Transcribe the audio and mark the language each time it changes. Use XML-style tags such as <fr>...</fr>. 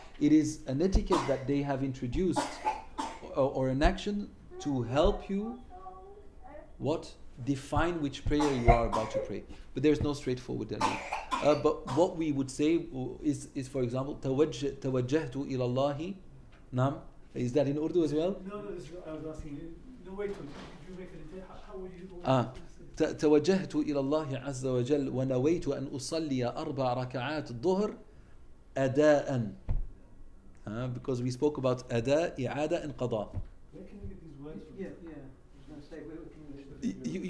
<en>It is an etiquette that they have introduced, or an action to help you define which prayer you are about to pray. But there's no straightforward dalil. But what we would say is for example,</en> <ar>توجهت إلى الله.</ar> <en>Nam. Is that in Urdu as well? No, I was asking. No, wait. If you make it, how would you?</en> <ar>توجهت إلى الله عز وجل ونويت أن أصلي 4 ركعات الظهر أداء.</ar> <en>Because we spoke about أداء, إعادة and قضاء. Where can you get these words from? Yeah. I was going to say, where can you</en>